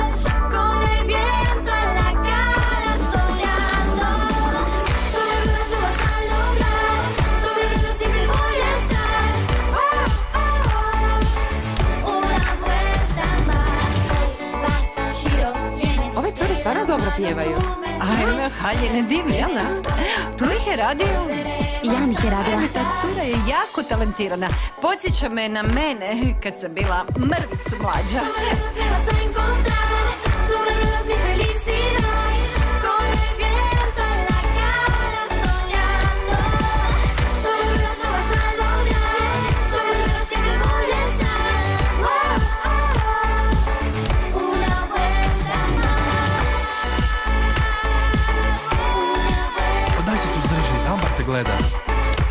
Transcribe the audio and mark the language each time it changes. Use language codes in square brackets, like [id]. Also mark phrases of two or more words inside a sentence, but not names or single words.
[es] Con el viento en la cara soñando. Sobre ruedas lo vas a lograr. Sobre ruedas siempre voy a estar. Una vuelta más. Voy, vas, giro, vienes. [hr] Ove cure stvarno dobro pjevaju. Ajme, haljine divne, jel da? Tu ih je radio? Jan ih je radila. Ta cura je jako talentirana. Podsjeća me na mene kad sam bila mrvicu mlađa. [es] Sobre ruedas me vas a encontrar. Sobre ruedas mi felicidad. Con el viento en la cara soñando. Sobre ruedas lo vas a lograr. Sobre ruedas siempre voy a estar. Una vuelta más. [hr] Daj se suzdrži, Ambar te gleda.